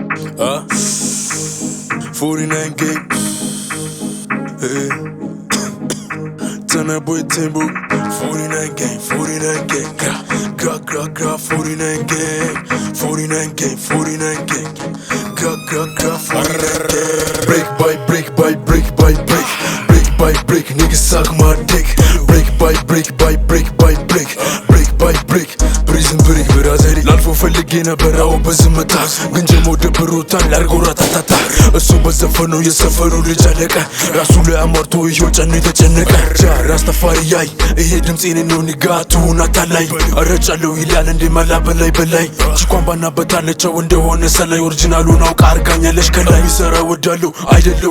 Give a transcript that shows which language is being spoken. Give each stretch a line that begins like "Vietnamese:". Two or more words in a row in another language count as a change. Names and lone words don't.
English: 49 gang. Hey. Turn that boy Timbo. 49 gang, 49 gang. Gra, 49 gang. 49 gang, 49 gang. Gra, 49 gang. Break by break by break by break. Break by break, niggas suck my dick. Break by break by break by break. Break by break. Prison break
Amharic: ብራዘሪ ላልፎ ፈልጌ ነበረው በዝምታ ግን ጀሞ ደብሮታል ላርጎ ራታታታ እሱ በዘፈኑ የሰፈሩ ልጅ አለቀ ራሱ ላይ አሟርቶ ይኸው ጨኑ የተጨነቀ ራስተፋሪ ያይ ይሄ ድምፄን ነው ንጋቱን አታላይ አረጫለው ይላል እንደ መላ በላይ ቺኳን ባናበታለቸው እንደሆነ ሰላይ ኦሪጂናሉን አውቃ አርጋኛለሽ ከላይ ይሰራ ወዳለው አይደለው